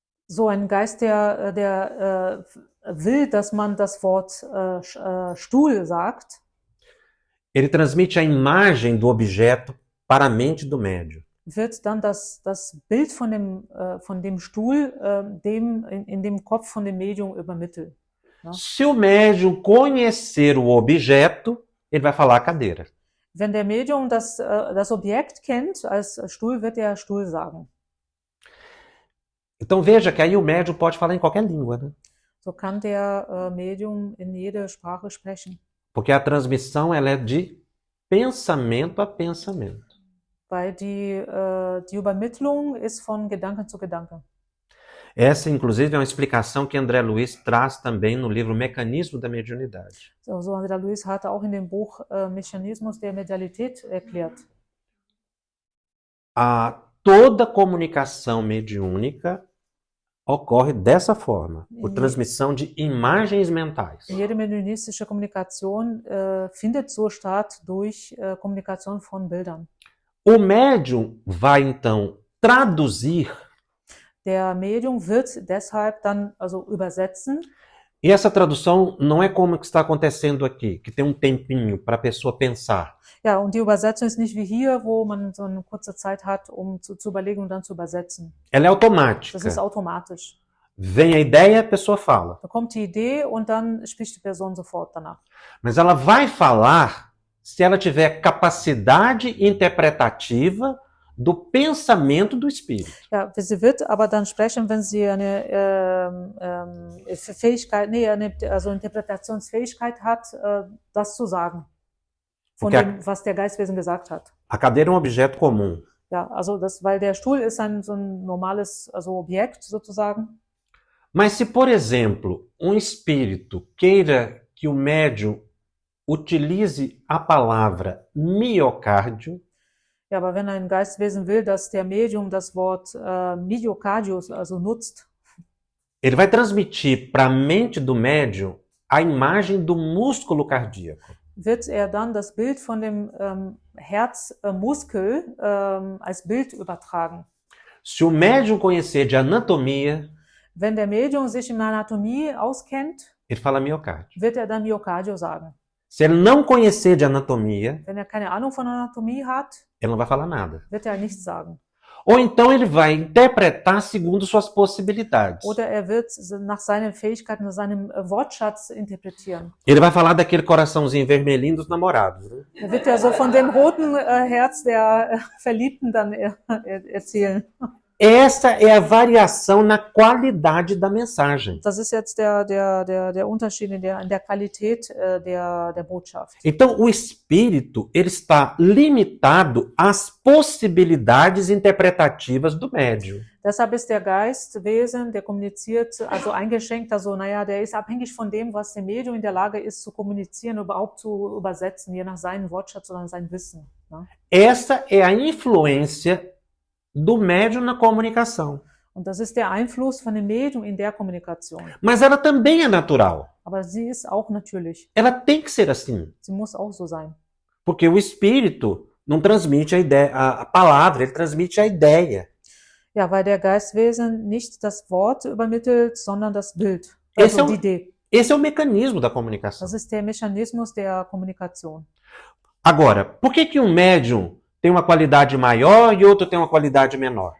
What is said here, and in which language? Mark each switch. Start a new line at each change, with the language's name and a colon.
German: So ein Geist, der will, dass man das Wort Stuhl sagt,
Portuguese: ele transmite a imagem do objeto para a mente do médium.
German: wird dann das Bild von dem Stuhl in dem Kopf von dem Medium übermittelt.
Portuguese: Se o médium conhecer o objeto, ele vai falar cadeira.
German: Wenn der Medium das Objekt kennt als Stuhl, wird er Stuhl sagen.
Portuguese: Então veja que aí o médium pode falar em qualquer língua, né?
German: So kann der Medium in jede Sprache sprechen.
Portuguese: Porque a transmissão ela é de pensamento a pensamento.
German: Weil die Übermittlung ist von Gedanke zu Gedanke.
Portuguese: Essa, inclusive, é uma explicação que André Luiz traz também no livro Mecanismo da Mediunidade.
German: So André Luiz hatte auch in dem Buch Mechanismus der Medialität erklärt.
Portuguese: Toda comunicação mediúnica ocorre dessa forma, por transmissão de imagens mentais.
German: Jede mediunistische Kommunikation findet so statt durch Kommunikation von Bildern.
Portuguese: O médium vai, então, traduzir.
German: Der Medium wird deshalb dann also übersetzen.
Portuguese: E essa tradução não é como que está acontecendo aqui, que tem um tempinho para a pessoa pensar.
German: Ja, und die Übersetzung ist nicht wie hier, wo man so eine kurze Zeit hat, um zu überlegen und dann zu übersetzen.
Portuguese: Ela é automática.
German: Das ist automatisch.
Portuguese: Vem a ideia, a pessoa fala.
German: Da kommt die Idee und dann spricht die Person sofort danach.
Portuguese: Mas ela vai falar se ela tiver capacidade interpretativa do pensamento do espírito.
German: Ja, sie wird aber dann sprechen, wenn sie eine Fähigkeit, also Interpretationsfähigkeit hat, das zu sagen. Von dem, was der Geistwesen gesagt hat.
Portuguese: A cadeira é um objeto comum.
German: Ja, also weil der Stuhl ist so ein normales Objekt sozusagen.
Portuguese: Mas se, por exemplo, um espírito queira que o médium utilize a palavra miocárdio,
German: ja, aber wenn ein Geistwesen will, dass der Medium das Wort Myocardius also nutzt,
Portuguese: ele vai transmitir para a mente do médium a imagem do músculo cardíaco.
German: Wird dann das Bild von dem Herzmuskel als Bild übertragen.
Portuguese: Se o médium conhecer de anatomia,
German: wenn der Medium sich in Anatomie auskennt,
Portuguese: ele fala miocárdio.
German: Wird dann Myocardio sagen.
Portuguese: Se ele não conhecer de anatomia,
German: wenn keine Ahnung von Anatomie hat,
Portuguese: ele não vai falar nada.
German: Wird nichts sagen.
Portuguese: Ou então ele vai interpretar segundo suas possibilidades.
German: Oder wird nach seinen Fähigkeiten, nach seinem Wortschatz interpretieren.
Portuguese: Ele vai falar daquele coraçãozinho vermelhinho dos namorados. Né?
German: Wird so von dem roten Herz der Verliebten dann erzählen.
Portuguese: Essa é a variação na qualidade da mensagem.
German: Das ist jetzt der Unterschied in der Qualität der Botschaft.
Portuguese: Então, o espírito ele está limitado às possibilidades interpretativas do médium.
German: Deshalb ist der Geistwesen, der kommuniziert, also eingeschränkt, also der ist abhängig von dem, was der Medium in der Lage ist zu kommunizieren, überhaupt zu übersetzen, je nach seinem Wortschatz oder seinem Wissen. Ne?
Portuguese: Essa é a influência do médium na comunicação.
German: Und das ist der Einfluss von dem Medium in der Kommunikation.
Portuguese: Mas ela também é natural.
German: Aber sie ist auch natürlich.
Portuguese: Ela tem que ser assim.
German: Sie muss auch so sein.
Portuguese: Porque o espírito não transmite a ideia, a palavra, ele transmite a ideia.
German: Ja, weil der Geistwesen nicht das Wort übermittelt, sondern das Bild. Also die Idee.
Portuguese: Esse é o mecanismo da comunicação.
German: Das ist der Mechanismus der Kommunikation.
Portuguese: Agora, por que um médium tem uma qualidade maior e outro tem uma qualidade menor?